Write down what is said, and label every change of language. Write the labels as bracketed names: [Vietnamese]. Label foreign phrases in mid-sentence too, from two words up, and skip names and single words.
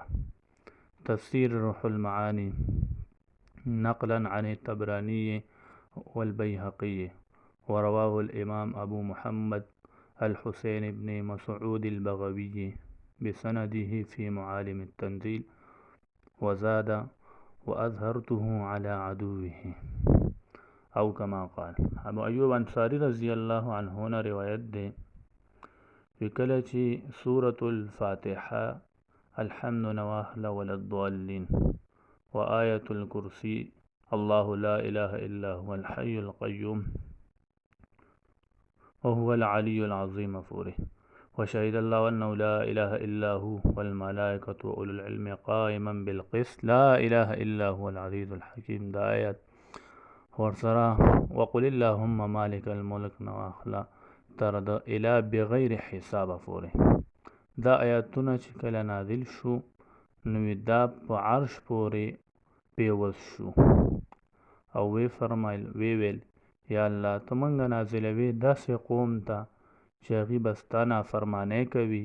[Arabic] تفسير روح المعاني نقلا عن الطبراني والبيهقي ورواه الإمام أبو محمد الحسين بن مسعود البغوي بسنده في معالم التنزيل وزاد وأظهرته على عدوه او كما قال. [Pashto] ابو ایوب انصاری رضی الله عنه نه روایت ده وکله چې [Arabic] سورة الفاتحه الحمد نواهل ولا الضالين وآية الكرسي الله لا إله إلا هو الحي القيوم وهو العلي العظيم فوره وشهد الله أنه لا إله إلا هو والملائكة وأولو العلم قائما بالقسط لا إله إلا هو العزيز الحكيم. [Pashto] دا آیت ورسره [Arabic] وقل اللهم مالك الملك [Pashto] نواخلا تر د اله بغیر حساب پورې. دا آیاتونه چې کله نازل شو نو دا په عرش پورې پیوز شو او وی فرمایل ویل یا الله ته مونږ نازلوي داسې قوم ته چې هغوی به ستا نافرمانۍ کوي.